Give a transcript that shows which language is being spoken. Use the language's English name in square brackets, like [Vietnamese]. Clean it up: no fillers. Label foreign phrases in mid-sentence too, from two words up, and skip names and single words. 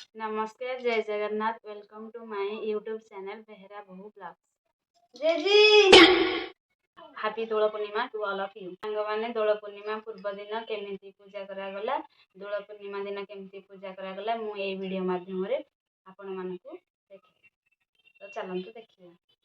[Odia] ନମସ୍କାର, ଜୟ ଜଗନ୍ନାଥ। [English] welcome to my YouTube channel बेहरा बहु ब्लॉग्स। [Odia] ଜୟ ଜୀ। [English] happy Dol Purnima to all of you. [Odia] ସାଙ୍ଗ ମାନେ ଦୋଳ ପୂର୍ଣ୍ଣିମା ପୂର୍ବ ଦିନ କେମିତି ପୂଜା କରା ଗଲା, ଦୋଳ ପୂର୍ଣ୍ଣିମା ଦିନ କେମିତି ପୂଜା କରା ଗଲା ମୁଁ ଏ ଭିଡିଓ ମାଧ୍ୟମ ରେ ଆପଣ ମାନଙ୍କୁ ଦେଖି। ତ ଚାଲନ୍ତୁ ଦେଖିଆ।